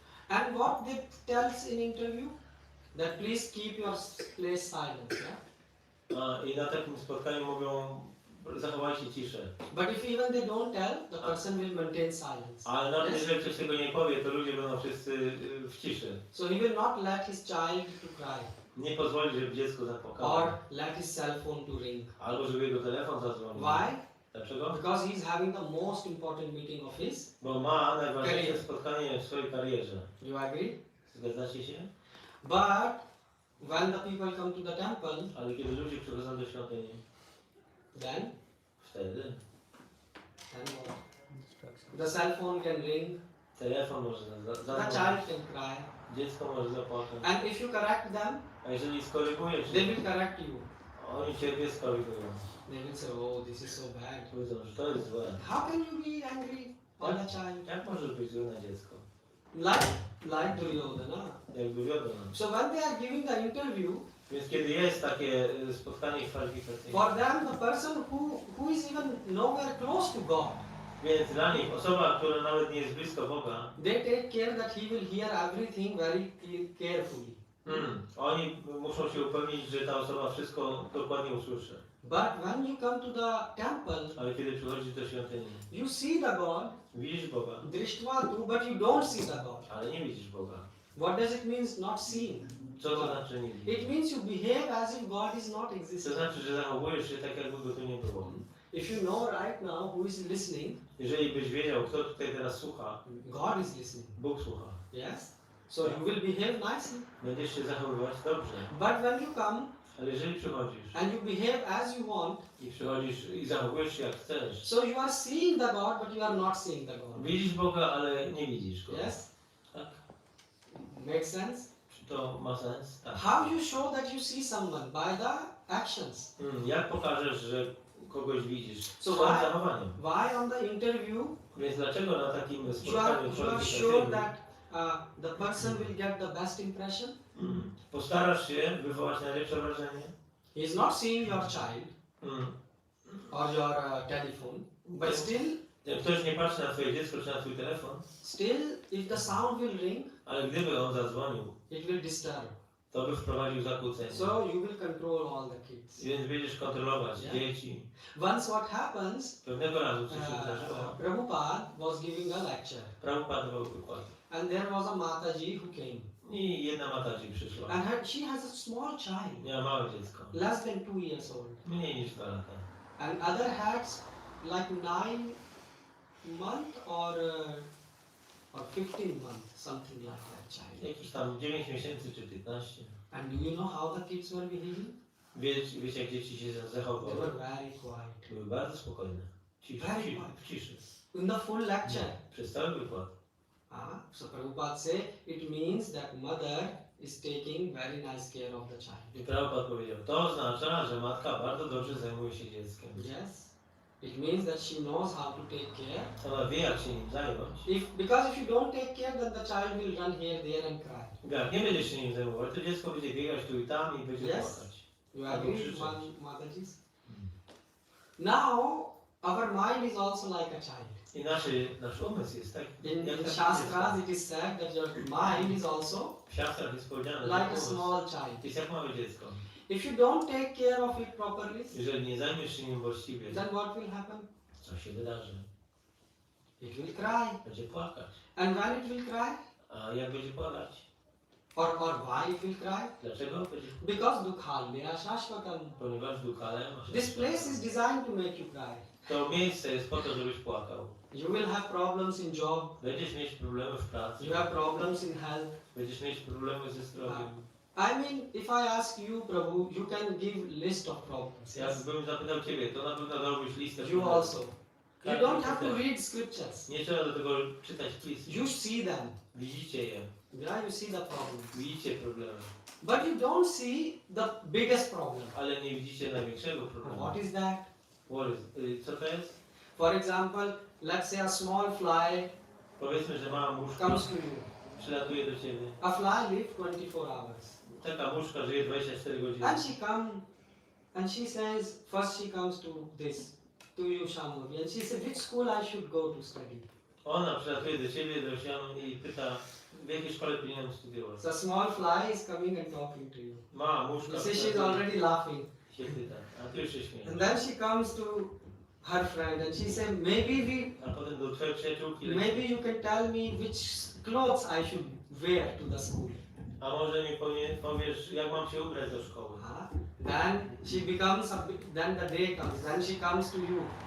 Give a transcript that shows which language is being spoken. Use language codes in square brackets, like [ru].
[en] And what they tells in interview? That please keep your place silent. Yeah? [pl] I na takim spotkaniu mówią, zachowajcie ciszę. [en] But if even they don't tell, the person will maintain silence. [pl] Ale nawet [en] Yes? [pl] jeżeli ktoś tego nie powie, to ludzie będą wszyscy w ciszy. [en] So he will not let his child to cry [pl] Nie pozwoli, żeby dziecko zapłakało. [en] or let his cell phone to ring. [pl] Albo żeby jego telefon zadzwonił. [en] Why? [pl] Dlaczego? [en] Because he is having the most important meeting of his. [pl] Bo ma najważniejsze Karier. spotkanie w swojej karierze. [en] You agree? [pl] Zgadzacie się? [en] But when the people come to the temple, [pl] Ale kiedy ludzie przychodzą do świątyni, [en] then [pl] wtedy [en] what? The cell phone can ring, [pl] telefon może [en] the [pl] zadzwonić, [en] child can cry, [pl] dziecko może zapłakać. [en] and if you correct them, [pl] A jeżeli skorygujesz, [en] they will correct you. [pl] oni ciebie skorygują. [en] They will say, "Oh, this is so bad. [pl] Powiedzą, że to jest złe. [en] How can you be angry on the child?" [pl] Jak możesz być zły na dziecko? [en] Like Duryodhana. [pl] Jakby wiodą. [en] So when they are giving the interview, [pl] Więc kiedy jest takie spotkanie kwalifikacyjne, [en] for them the person who is even nowhere close to God, [pl] więc dla nich osoba, która nawet nie jest blisko Boga, [en] they take care that he will hear everything very carefully. [pl] Oni muszą się upewnić, że ta osoba wszystko dokładnie usłyszy. [en] But when you come to the temple, [pl] Ale kiedy przychodzisz do świątyni, [en] you see the God, [pl] widzisz Boga, [en] Drishtva, but you don't see the God. [pl] ale nie widzisz Boga. [en] What does it mean not seeing? [pl] Co to znaczy nie widzisz? [en] It means you behave as if God is not [pl] To [en] existing. [pl] znaczy, że zachowujesz się tak, jakby go tu nie było. [en] If you know right now who is listening, [pl] Jeżeli byś wiedział, kto tutaj teraz słucha, [en] God is listening. [pl] Bóg słucha. [en] Yes? So you will behave nicely. [pl] Będziesz się zachowywać dobrze. [en] But when you come [pl] Ale jeżeli przychodzisz [en] and you behave as you want, [pl] i przychodzisz i zachowujesz się jak chcesz, [en] so you are seeing the God, but you are not seeing the God. [pl] widzisz Boga, ale nie widzisz Go. [en] Yes? [pl] Tak? [en] Makes sense? [pl] Czy to ma sens? Tak. [en] How you show that you see someone? By the actions. [pl] Jak pokażesz, że kogoś widzisz? [en] So [pl] Swoim [en] why- [pl] zachowaniem. [en] Why on the interview [pl] Więc dlaczego na takim [en] you are [pl] spotkaniu [en] sure [pl] kwalifikacyjnym [en] that the person will get the best impression? [pl] postarasz się wywołać najlepsze wrażenie? [en] He is not seeing your child Mm. or your telephone, but still, [pl] Jak ktoś nie patrzy na twoje dziecko czy na twój telefon, [en] if the sound will ring, [pl] ale gdyby on zadzwonił, [en] it will disturb. [pl] to by wprowadził zakłócenie. [en] So you will control all the kids. [pl] Więc będziesz kontrolować [en] Yeah. [pl] dzieci. [en] Once what happens, [pl] Pewnego razu coś się zdarzyło. [en] Prabhupada was giving a lecture, [pl] Prabhupada dawał wykład. [en] and there was a Mataji who came, [pl] I jedna mataci przyszła. [en] and she has a small child, [pl] Miała małe dziecko. [en] less than 2 years old, [pl] Mniej niż 2 lata. [en] and other had like 9 month or 15 month, something like that child. [pl] Jakiś tam 9 miesięcy czy 15. [en] And do you know how the kids were behaving? [pl] Wiecie jak dzieci się [en] They [pl] zachowały? [en] were very quiet. [pl] Były bardzo spokojne. W ciszy. [en] In the full lecture. [pl] Przez cały wykład. [en] So Prabhupada say it means that mother is taking very nice care of the child. [pl] I Prabhupada powiedział, to oznacza, że matka bardzo dobrze zajmuje się dzieckiem. [en] Yes. It means that she knows how to take care. [pl] Ona wie jak się nim zająć. [en] Because if you don't take care, then the child will run here, there and cry. [pl] Jak nie będziesz się nim zajmować, to dziecko będzie biegać tu i tam i będzie [en] Yes. [pl] płakać. [en] You [pl] Albo [en] agree, [pl] krzyczeć. [en] Mataji's? Now, our mind is also like a child. [pl] I nasz umysł jest tak. [en] In [pl] jak [en] the [pl] takie [en] Shastras, [pl] dziecko. [en] it is said that your mind is also [pl] W siastrach jest powiedziane, że [en] like a [pl] umysł [en] small child. [pl] jest jak małe dziecko. [en] If you don't take care of it properly, [pl] Jeżeli nie zajmiesz się nim właściwie, [en] then what will happen? [pl] co się wydarzy? [en] It will cry. [pl] Będzie płakać. [en] And when it will cry? [pl] A jak będzie płakać? [en] Or why it will cry? [pl] Dlaczego? Będzie [en] Because [sa] dukhalmya shashvatam. [pl] ponieważ dukale masz. [en] This place is designed to make you cry. [pl] To miejsce jest po to, żebyś płakał. [en] You will have problems in job. [pl] Będziesz mieć problemy w pracy. [en] You have problems in health. [pl] Będziesz mieć problemy ze zdrowiem. [en] I mean, if I ask you, Prabhu, you can give list of problems. [pl] Jakbym zapytał Ciebie, to na pewno dałbyś listę [en] You [pl] problemów. [en] also. You don't have to read scriptures. [pl] Nie trzeba do tego czytać pism. [en] You see them. [pl] Widzicie je. [en] Yeah, you see the problems. [pl] Widzicie problemy. [en] But you don't see the biggest problem. [pl] Ale nie widzicie największego problemu. [en] What is that? [pl] Co to jest? [en] For example, let's say a small fly [pl] Powiedzmy, że mała muszka [en] comes to you. [pl] przylatuje do Ciebie. [en] A fly lives 24 hours. [pl] Taka muszka żyje 24 godziny. [en] And she comes and she says, first she comes to you Shamovi, and she says, which school I should go to study? [pl] Ona przylatuje do Ciebie, do Oceanu i pyta, w jakiej szkole powinienem studiować? [en] So a small fly is coming and talking to you. [pl] Mała muszka [en] You see, she's already laughing. [pl] się pyta, a ty już się śmiejesz. [en] And then she comes to her friend and she says, [pl] A potem do twojej przyjaciółki [en] maybe you can tell me which clothes I should wear to the school. [pl] a może mi powiesz, jak mam się ubrać do szkoły. [en] Then she becomes then the day comes, then she comes to you.